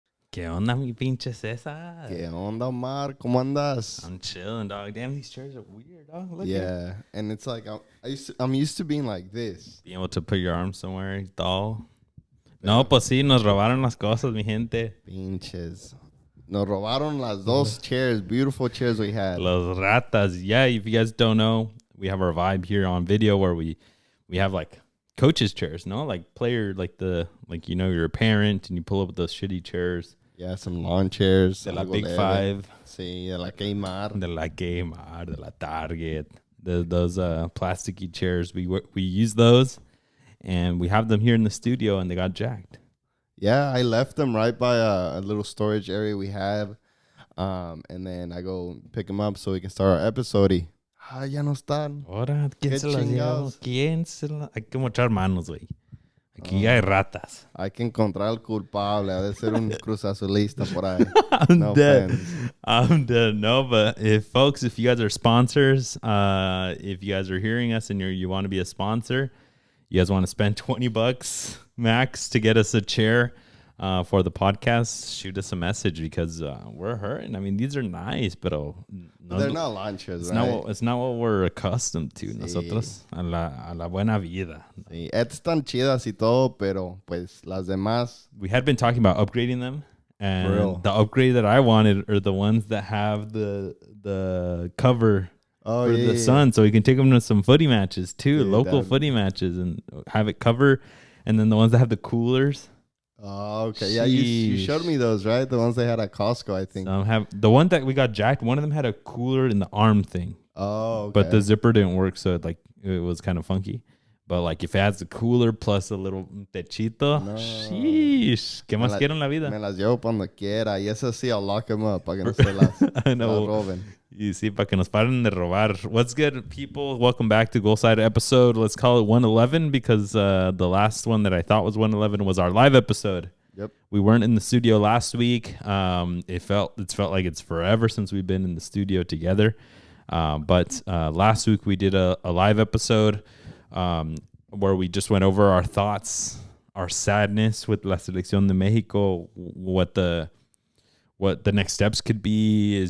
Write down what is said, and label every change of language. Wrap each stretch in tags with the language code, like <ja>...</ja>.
<es>¿Qué onda, mi pinche Cesar? ¿Qué onda, Omar? ¿Cómo andas?</es> <en>I'm chilling, dog. Damn, these chairs are weird, dog. Look Yeah, and it's like I'm used to being like this. Being able to put your arm somewhere y todo.</en> <es>No, pues sí, nos robaron las cosas, mi gente. Pinches. Nos robaron las dos chairs, beautiful chairs we had. Los ratas.</es> <en>Yeah, if you guys don't know, we have our vibe here on video where we have like coaches chairs, no? Like player, you're a parent and you pull up those shitty chairs. Yeah, some lawn chairs.</en> <es>De la Big Five. Sí, de la Kmart. De la Kmart, de la Target.</es> <en>Those plasticky chairs. We use those. And we have them here in the studio, and they got jacked. Yeah, I left them right by a little storage area we have. And then I go pick them up so we can start our episode.</en> <es>Ya no están. Ahora, ¿quién se las llevó? ¿Quién se las...? Hay que mochar manos, güey. Aquí hay ratas. Hay que encontrar al culpable. Ha de ser un Cruz Azulista por ahí.</es> <en>I'm dead. No, but if you guys are sponsors, if you guys are hearing us and you want to be a sponsor, you guys want to spend $20 max to get us a chair for the podcast, shoot us a message because we're hurting. I mean, these are nice, but they're not lawn chairs, right? It's not what we're accustomed to,</en> <es>sí. Nosotros, a la buena vida. Sí, están chidas y todo, pero pues las demás.</es> <en>We had been talking about upgrading them, and the upgrade that I wanted are the ones that have the cover for the sun, so we can take them to some footy matches too, local footy matches, and have it cover, and then the ones that have the coolers. Oh, okay. Yeah, you showed me those, right? The ones they had at Costco, I think. Have the one that we got jacked. One of them had a cooler in the arm thing. Oh, okay. But the zipper didn't work, so it was kind of funky. But like if it has the cooler plus a little techito, sheesh, ¿qué más quiero en la vida?</en> <es>Me las llevo cuando quiera. Y eso sí, I'll lock them up para que no se las roben. Y sí, para que nos paren de robar. What's good, people?</es> <en>Welcome back to Goalside episode. Let's call it 111 because the last one that I thought was 111 was our live episode. Yep. We weren't in the studio last week. It felt like it's forever since we've been in the studio together. But last week we did a live episode where we just went over our thoughts, our sadness with La Selección de Mexico, what the next steps could be.</en>